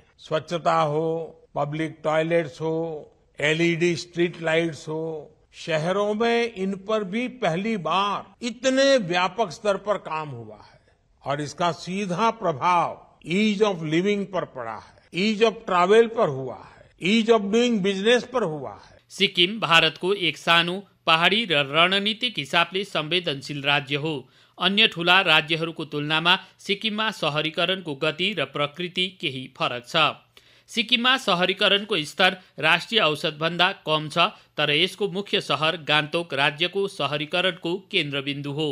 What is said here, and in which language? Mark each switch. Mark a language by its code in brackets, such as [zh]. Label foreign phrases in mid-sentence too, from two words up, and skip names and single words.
[hi] स्वच्छता हो, [en] public toilets [hi] हो, [en] LED street lights [hi] हो, शहरों में इन पर भी पहली बार इतने व्यापक स्तर पर काम हुआ है और इसका सीधा प्रभाव [en] ease of living [hi] पर पड़ा है, [en] ease of travel [hi] पर हुआ है, [en] ease of doing business [hi] पर हुआ है। [ne] सिक्किम भारतको एक सानो पहाडी र रणनीतिक हिसाबले संवेदनशील राज्य हो। अन्य ठूला राज्यहरूको तुलनामा सिक्किममा शहरीकरणको गति र प्रकृति केही फरक छ। सिक्किममा शहरीकरणको स्तर राष्ट्रिय औसतभन्दा कम छ, तर यसको मुख्य शहर गान्तोक राज्यको शहरीकरणको केन्द्रबिन्दु हो।